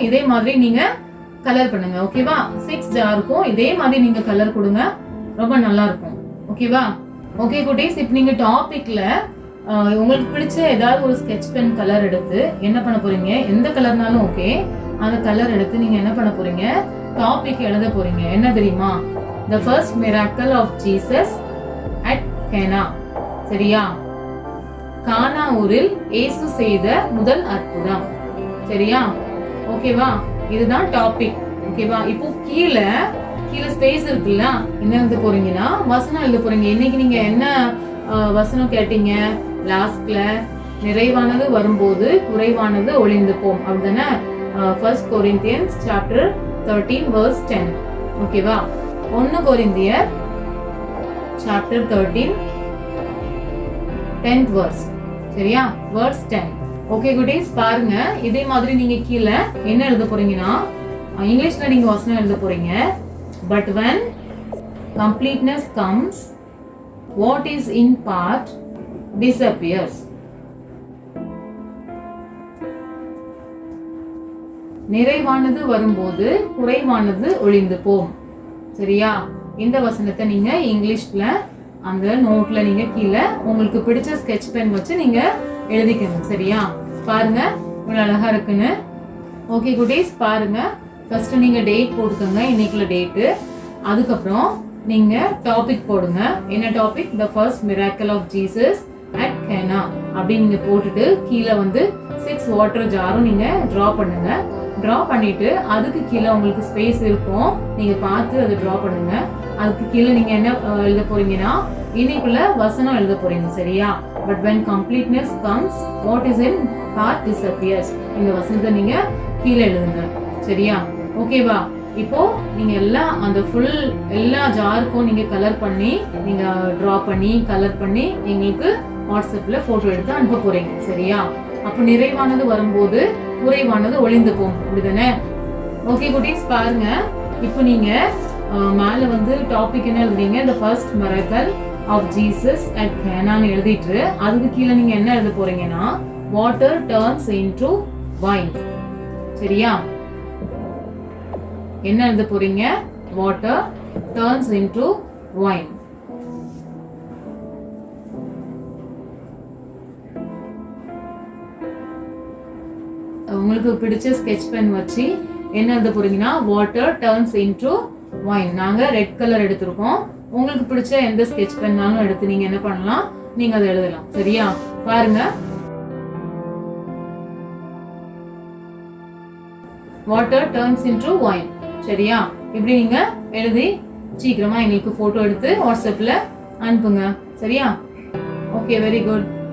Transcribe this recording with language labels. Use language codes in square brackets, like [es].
[ta] இதே மாதிரி நீங்க கலர் பண்ணுங்க. ஓகேவா? 6 ஜாருக்கும் இதே மாதிரி நீங்க கலர் கொடுங்க, ரொம்ப நல்லா இருக்கும். ஓகேவா? ஓகே குட்டீஸ், இப்போ நீங்க டாபிக்ல உங்களுக்கு பிடிச்ச ஏதாவது ஒரு ஸ்கெட்ச் பென் கலர் எடுத்து என்ன பண்ண போறீங்க? எந்த கலர்னாலும் ஓகே, அந்த கலர் எடுத்து நீங்க என்ன பண்ண போறீங்க? டாபிக் எழுத போறீங்க. என்ன தெரியுமா? [en] The first miracle of Jesus at Cana. [ta] சரியா? கானா ஊரில் இயேசு செய்த முதல் அற்புதம். சரியா? ஓகேவா? இதுதான் டாபிக். ஓகேவா? இப்போ கீழே ஸ்பேஸ் இருக்குல்ல, என்ன எழுத போறீங்கன்னா வசனம் எழுத போறீங்க. இன்னைக்கு நீங்க என்ன வசனம் கேட்டீங்க? லாஸ்ட்ல நிறைவானது வரும்போது குறைவானது ஒளிந்து போம் அப்படிதானே? 1 Corinthians chapter 13 verse 10. ஓகேவா? 1 Corinthians chapter 13 10th verse. சரியா? verse 10. ஓகே குட்டீஸ், பாருங்க இதே மாதிரி நீங்க கீழே என்ன எழுத போறீங்கன்னா இங்கிலீஷ்ல நீங்க வசனம் எழுத போறீங்க. [en] But when completeness comes, what is in part disappears. [ta] நிறைவானது வரும்போது குறைவானது ஒளிந்து போம். சரியா? இந்த வசனத்தை நீங்க இங்கிலீஷ்ல அந்த நோட்ல நீங்க கீழே உங்களுக்கு பிடிச்ச ஸ்கெட்ச் பென் வச்சு நீங்க எழுதிக்கணும். சரியா? பாருங்க இவ்வளவு அழகா இருக்குன்னு. ஓகே குட்டீஸ், பாருங்க ஃபர்ஸ்ட் நீங்க டேட் போட்டுக்கோங்க, இன்னைக்குள்ள டேட்டு. அதுக்கப்புறம் நீங்க டாபிக் போடுங்க. என்ன topic? [en] The first miracle of Jesus at Cana [ta] அப்படி நீங்க போட்டுட்டு கீழே வந்து 6 வாட்டர் ஜாரும் நீங்க டிரா பண்ணுங்க. டிரா பண்ணிட்டு அதுக்கு கீழே உங்களுக்கு ஸ்பேஸ் இருக்கும், நீங்க பார்த்து அதை டிரா பண்ணுங்க. அதுக்கு கீழே நீங்க என்ன எழுத போறீங்கன்னா இன்னைக்குள்ள வசனம் எழுத போறீங்க. சரியா? [en] But when completeness comes, what is in part disappears. [ta] இந்த வசனத்தை நீங்க கீழே எழுதுங்க. சரியா? ஓகேவா? இப்போ நீங்க எல்லாம் அந்த ஃபுல் எல்லா ஜாருக்கும் நீங்க கலர் பண்ணி நீங்க டிரா பண்ணி கலர் பண்ணி எங்களுக்கு வாட்ஸ்அப்ல போட்டோ எடுத்து அனுப்ப போறீங்க. சரியா? அப்போ நிறைவானது வரும்போது குறைவானது ஒளிந்து போகும். அப்படிதானே? ஓகே குட்டீஸ், பாருங்க இப்போ நீங்க மேல வந்து டாபிக் என்ன எழுதுறீங்க? [en] The first miracle of Jesus at Cana [ta] எழுதிட்டு அதுக்கு கீழே நீங்க என்ன எழுத போறீங்கன்னா [en] water turns into wine. [ta] சரியா? என்ன எழுத போறீங்க? [en] water turns into wine. [ta] உங்களுக்கு பிடிச்ச ஸ்கெட்ச் பென் வச்சு என்ன எழுத போறீங்கன்னா [en] water turns into wine. [ta] நாங்க ரெட் கலர் எடுத்திருக்கோம். உங்களுக்கு பிடிச்ச எந்த ஸ்கெட்ச் பென்னாலும் எடுத்து நீங்க என்ன பண்ணலாம்? நீங்க அதை எழுதலாம். சரியா? [en] பாருங்க water turns into wine. [ta] சரியா? இப்படி நீங்க எழுதி சீக்கிரமா எங்களுக்கு போட்டோ எடுத்து வாட்ஸ்அப்ல அனுப்புங்க. சரியா? Okay, very good.